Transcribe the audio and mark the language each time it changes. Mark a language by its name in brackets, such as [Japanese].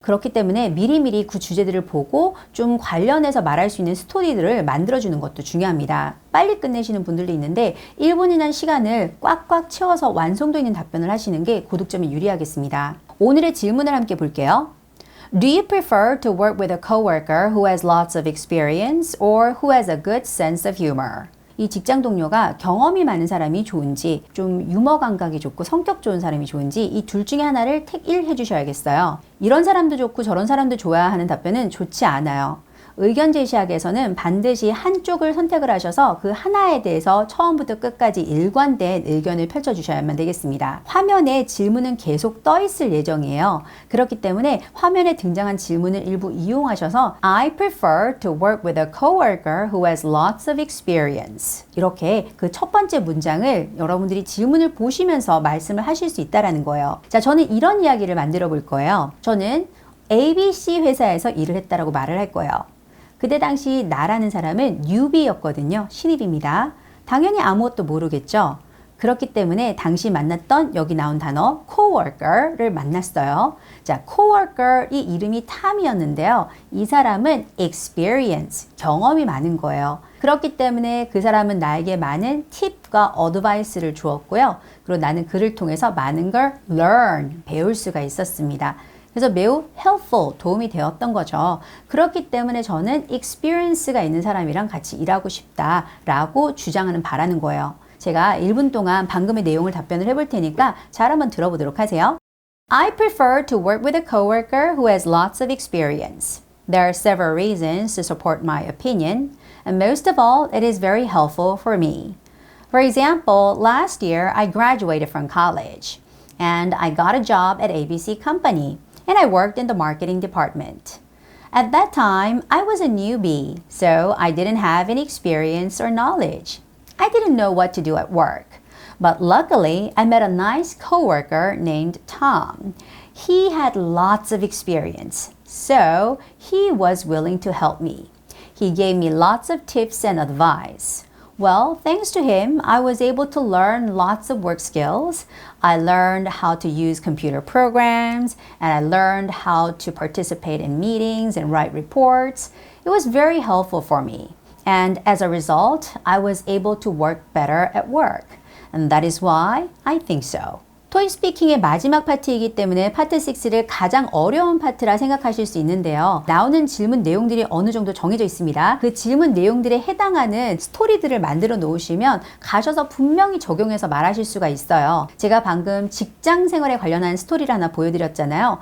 [Korean] 그렇기 때문에 미리미리 그 주제들을 보고 좀 관련해서 말할 수 있는 스토리들을 만들어주는 것도 중요합니다. 빨리 끝내시는 분들도 있는데 1분이라는 시간을 꽉꽉 채워서 완성도 있는 답변을 하시는 게 고득점에 유리하겠습니다. 오늘의 질문을 함께 볼게요. [English] Do you prefer to work with a coworker who has lots of experience or who has a good sense of humor? [Korean] 이 직장 동료가 경험이 많은 사람이 좋은지, 좀 유머 감각이 좋고 성격 좋은 사람이 좋은지 이 둘 중에 하나를 택1 해주셔야겠어요. 이런 사람도 좋고 저런 사람도 좋아야 하는 답변은 좋지 않아요. 의견 제시학에서는 반드시 한쪽을 선택을 하셔서 그 하나에 대해서 처음부터 끝까지 일관된 의견을 펼쳐주셔야만 되겠습니다. 화면에 질문은 계속 떠 있을 예정이에요. 그렇기 때문에 화면에 등장한 질문을 일부 이용하셔서 [English] I prefer to work with a coworker who has lots of experience. [Korean] 이렇게 그 첫 번째 문장을 여러분들이 질문을 보시면서 말씀을 하실 수 있다는 거예요. 자, 저는 이런 이야기를 만들어 볼 거예요. 저는 ABC 회사에서 일을 했다라고 말을 할 거예요. 그때 당시 나라는 사람은 newbie였거든요. 신입입니다. 당연히 아무것도 모르겠죠. 그렇기 때문에 당시 만났던 여기 나온 단어 coworker를 만났어요. 자, coworker 이 이름이 탐이었는데요. 이 사람은 experience, 경험이 많은 거예요. 그렇기 때문에 그 사람은 나에게 많은 팁과 어드바이스를 주었고요. 그리고 나는 그를 통해서 많은 걸 learn, 배울 수가 있었습니다. 그래서 매우 helpful, 도움이 되었던 거죠. 그렇기 때문에 저는 experience가 있는 사람이랑 같이 일하고 싶다라고 주장하는 바라는 거예요. 제가 1분 동안 방금의 내용을 답변을 해볼 테니까 잘 한번 들어보도록 하세요. [English] I prefer to work with a coworker who has lots of experience. There are several reasons to support my opinion, and most of all, it is very helpful for me. For example, last year I graduated from college, and I got a job at ABC Company. And I worked in the marketing department. At that time, I was a newbie, so I didn't have any experience or knowledge. I didn't know what to do at work. But luckily, I met a nice coworker named Tom. He had lots of experience, so he was willing to help me. He gave me lots of tips and advice. Well, thanks to him, I was able to learn lots of work skills. I learned how to use computer programs, and I learned how to participate in meetings and write reports. It was very helpful for me. And as a result, I was able to work better at work. And that is why I think so. [Korean] 토익 스피킹의 마지막 파트이기 때문에 파트 6를 가장 어려운 파트라 생각하실 수 있는데요. 나오는 질문 내용들이 어느 정도 정해져 있습니다. 그 질문 내용들에 해당하는 스토리들을 만들어 놓으시면 가셔서 분명히 적용해서 말하실 수가 있어요. 제가 방금 직장 생활에 관련한 스토리를 하나 보여드렸잖아요.